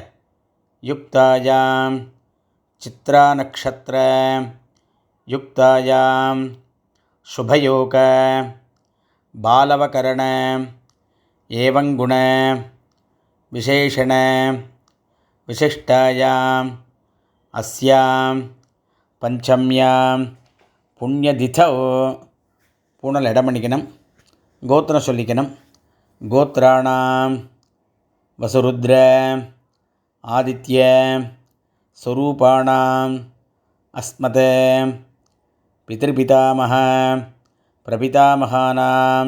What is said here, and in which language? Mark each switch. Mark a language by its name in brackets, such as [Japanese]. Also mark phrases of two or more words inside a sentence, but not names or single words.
[Sanskrit] युक्तायां चित्रानक्षत्र युक्तायां शुभयोग बालवकरण एवं गुण विशेषण विशिष्टायां अस्यां पंचम्यां புண்ணியதிதௌ. [Tamil] பூனல் இடம் பண்ணிக்கணும். கோத்திரம் சொல்லிக்கணும். [Sanskrit] गोत्राणां वसुरुद्र आदित्य स्वरूपाणां अस्मत् पितृपितामह प्रपितामहानाम्.